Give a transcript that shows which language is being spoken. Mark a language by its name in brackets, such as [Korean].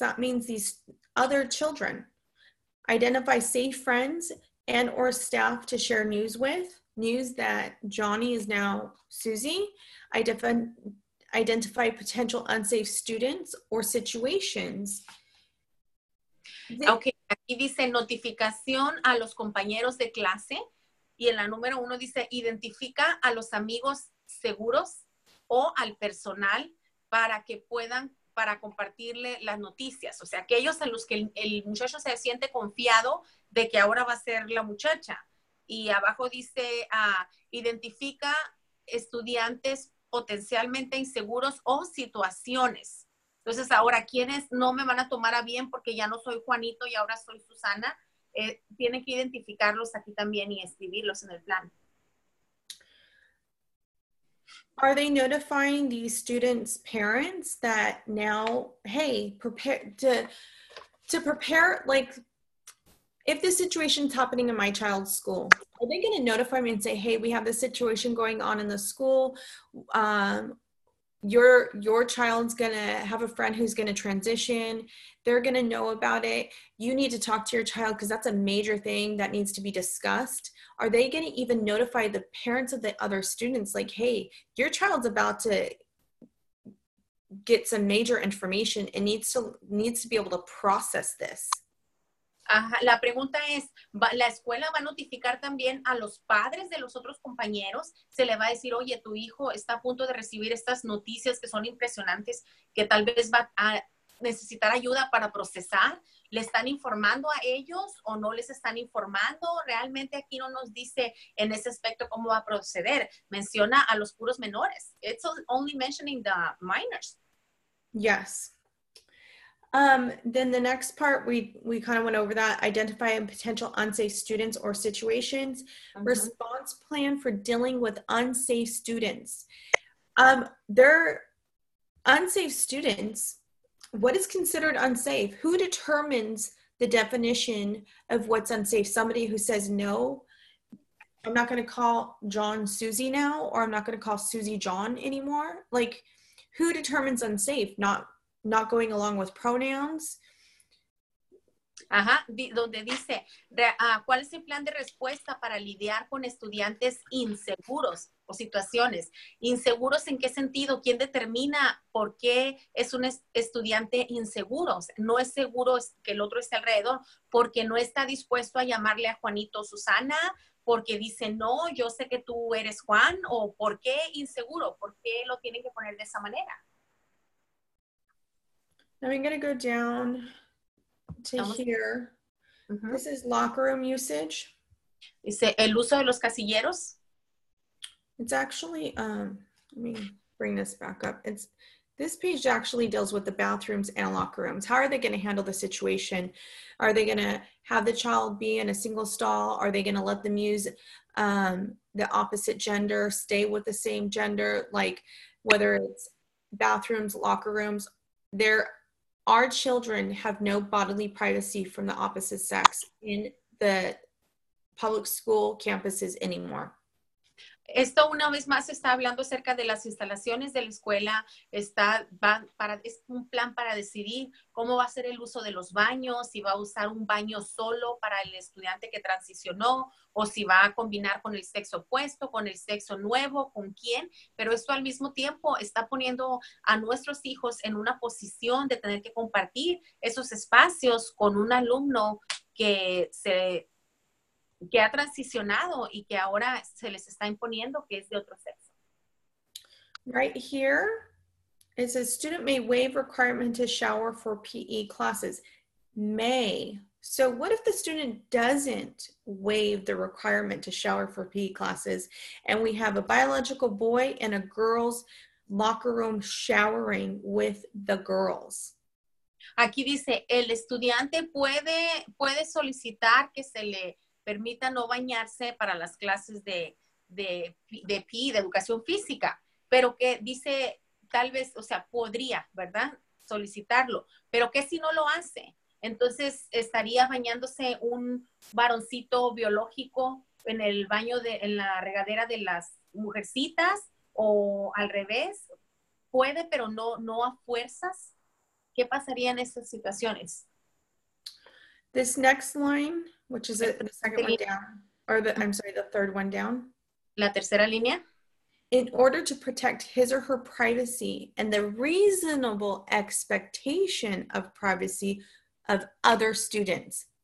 [English] That means these other children. Identify safe friends and or staff to share news with. News that Johnny is now Susie. Identify potential unsafe students or situations. [Spanish] Ok, aquí dice notificación a los compañeros de clase, y en la número 1 dice identifica a los amigos seguros o al personal para que puedan, para compartirle las noticias. O sea, aquellos en los que el muchacho se siente confiado de que ahora va a ser la muchacha. Y abajo dice, identifica estudiantes potencialmente inseguros o situaciones. Entonces, ahora, ¿quiénes no me van a tomar a bien porque ya no soy Juanito y ahora soy Susana? Tienen que identificarlos aquí también y escribirlos en el plan. [English] Are they notifying these students' parents that now, hey, prepare to prepare, like, if this situation's happening in my child's school, are they going to notify me and say, hey, we have this situation going on in the school? Your child's going to have a friend who's going to transition. They're going to know about it. You need to talk to your child because that's a major thing that needs to be discussed. Are they going to even notify the parents of the other students, like, hey, your child's about to get some major information and needs to be able to process this? [Spanish] Ajá, la pregunta es, ¿la escuela va a notificar también a los padres de los otros compañeros? Se le va a decir, oye, tu hijo está a punto de recibir estas noticias que son impresionantes, que tal vez va a necesitar ayuda para procesar. ¿Le están informando a ellos o no les están informando? Realmente aquí no nos dice en ese aspecto cómo va a proceder. Menciona a los puros menores. [English] It's only mentioning the minors. Yes. Then the next part, we kind of went over that, identify potential unsafe students or situations, response plan for dealing with unsafe students. They're unsafe students. What is considered unsafe? Who determines the definition of what's unsafe? Somebody who says, no, I'm not going to call John Susie now, or I'm not going to call Susie John anymore. Like, who determines unsafe? Not going along with pronouns. [Spanish] Ajá, donde dice, ¿cuál es el plan de respuesta para lidiar con estudiantes inseguros o situaciones? ¿Inseguros en qué sentido? ¿Quién determina por qué es un estudiante inseguro? No es seguro que el otro esté alrededor, porque no está dispuesto a llamarle a Juanito Susana, porque dice, no, yo sé que tú eres Juan, o ¿por qué inseguro? ¿Por qué lo tienen que poner de esa manera? [English] Now I'm going to go down to here. This is locker room usage. [Spanish] Dice, el uso de los casilleros. [English] It's actually, let me bring this back up. This page actually deals with the bathrooms and locker rooms. How are they going to handle the situation? Are they going to have the child be in a single stall? Are they going to let them use the opposite gender, stay with the same gender? Like, whether it's bathrooms, locker rooms, our children have no bodily privacy from the opposite sex in the public school campuses anymore. [Spanish] Esto una vez más está hablando acerca de las instalaciones de la escuela, es un plan para decidir cómo va a ser el uso de los baños, si va a usar un baño solo para el estudiante que transicionó, o si va a combinar con el sexo opuesto, con el sexo nuevo, con quién, pero esto al mismo tiempo está poniendo a nuestros hijos en una posición de tener que compartir esos espacios con un alumno que ha transicionado y que ahora se les está imponiendo que es de otro sexo. [English] Right here, it says student may waive requirement to shower for PE classes. May. So what if the student doesn't waive the requirement to shower for PE classes and we have a biological boy and a girls locker room showering with the girls? [Spanish] Aquí dice, el estudiante puede solicitar que se le permita no bañarse para las clases de PE, de educación física, pero que dice, tal vez, o sea, podría, ¿verdad? Solicitarlo, pero que si no lo hace, entonces estaría bañándose un varoncito biológico en el baño, en la regadera de las mujercitas, o al revés, puede, pero no a fuerzas. ¿Qué pasaría en estas situaciones? [English] This next line, which is the second one down, or I'm sorry, the third one down. [Spanish] La tercera línea. [English] In order to protect his or her privacy and the reasonable expectation of privacy of other students.